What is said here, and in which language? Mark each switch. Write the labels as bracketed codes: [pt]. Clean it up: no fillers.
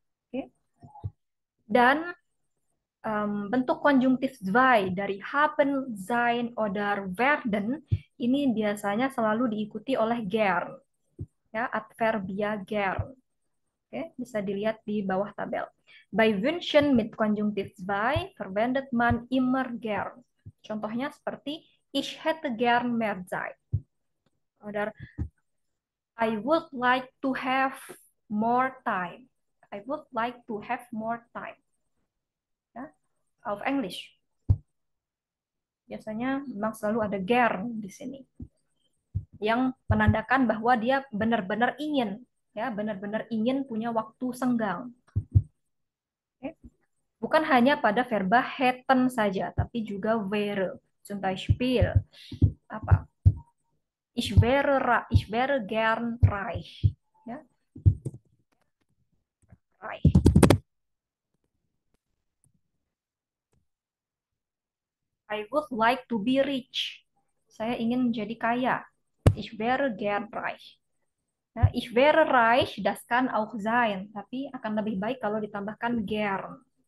[id] Oke. Dan bentuk konjungtif zwei dari haben, sein, oder werden ini biasanya selalu diikuti oleh gern, ya, adverbia gern. Oke, bisa dilihat di bawah tabel. [de] Bei wünschen mit konjungtif zwei verwendet man immer gern. [id] Contohnya seperti [de] ich hätte gern mehr Zeit. [en] Oder I would like to have more time. I would like to have more time. Ya, of English. [id] Biasanya memang selalu ada gern di sini yang menandakan bahwa dia benar-benar ingin, ya, benar-benar ingin punya waktu senggang. Oke. Bukan hanya pada verba hätten saja, tapi juga wäre. [de] Zum Beispiel apa? Ich wäre gern reich. Ya. Reich. [en] I would like to be rich. [id] Saya ingin menjadi kaya. [de] Ich wäre gern reich. Ya, ich wäre reich, das kann auch sein, [id] tapi akan lebih baik kalau ditambahkan gern.